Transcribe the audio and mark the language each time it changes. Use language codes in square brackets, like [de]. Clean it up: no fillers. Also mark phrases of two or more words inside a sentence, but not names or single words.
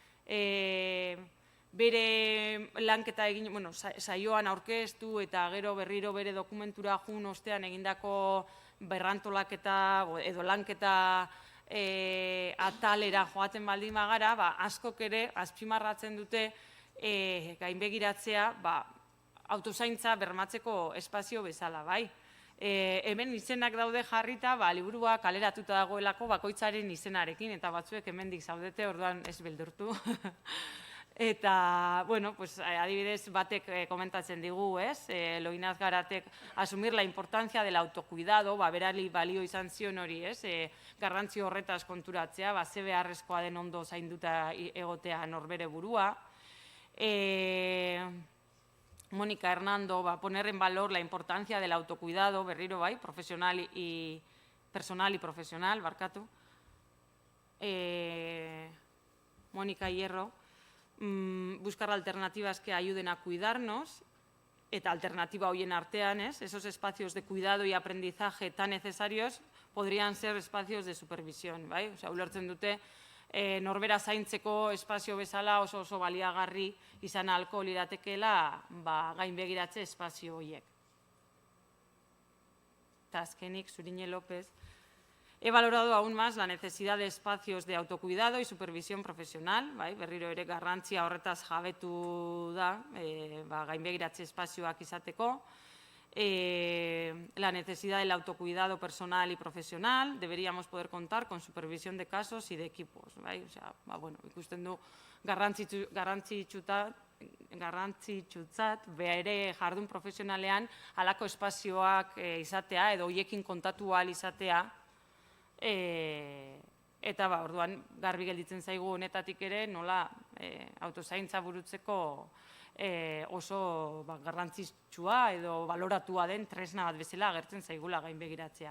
[eu] bere lanketa egin, saioan aurkeztu eta gero berriro bere dokumentura jun ostean egindako berrantolaketa edo lanketa atalera joaten baldin bagara, askok ere azpimarratzen dute gainbegiratzea autozaintza bermatzeko espazio bezala, bai? Hemen izenak daude jarrita, liburua kaleratuta dagoelako bakoitzaren izenarekin, eta batzuek hemendik zaudete, orduan ez beldurtu. Eta, adibidez, batek komentatzen digu, ez? Loinaz Garatek, [es] asumir la importancia del autocuidado, [eu] berari balio izan zion hori, ez? Garrantzi horretaz konturatzea, ze beharrezkoa den ondo zainduta egotea norbere burua. [es] Mónica Hernando, poner en valor la importancia del autocuidado, [eu] berriro bai, [es] personal y profesional, barkatu. Mónica Hierro, buscar alternativas que ayuden a cuidarnos, [eu] eta alternativa horien artean, [es] esos espacios de cuidado y aprendizaje tan necesarios podrían ser espacios de supervisión, [eu] bai? Osea, ulertzen dute, norbera zaintzeko espazio bezala oso baliagarri izan ahalko liratekeela gainbegiratze espazio horiek. Eta azkenik, [es] Zurine López, he valorado aún más la necesidad de espacios de autocuidado y supervisión profesional, [eu] berriro ere garrantzia horretaz jabetu da, gainbegiratze espazioak izateko. [es] La necesidad del autocuidado personal y profesional, deberíamos poder contar con supervisión de casos y de equipos. [eu] Ikusten du garrantzitsutzat bere jardun profesionalean halako espazioak izatea edo hoiekin kontatu ahal izatea, eta orduan garbi gelditzen zaigu honetatik ere nola autozaintza burutzeko oso garrantzitsua edo baloratua den tresna bat bezala agertzen zaigula gainbegiratzea.